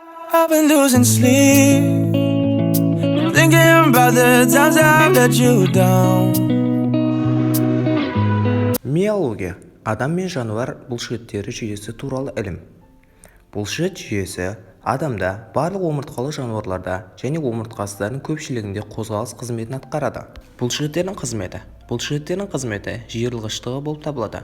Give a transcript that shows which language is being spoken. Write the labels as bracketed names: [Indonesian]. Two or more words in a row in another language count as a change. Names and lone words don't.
[English] I've been losing sleep, thinking about the times I've let you down. [Kazakh] Миология – адам мен жануар бұлшықтері жүйесі туралы ілім. Бұлшық жүйесі адамда, барлық омыртқалы жануарларда және омыртқасыздардың көпшілігінде қозғалыс қызметін атқарады. Бұлшықеттердің қызметі жиырылғыштығы болып табылады.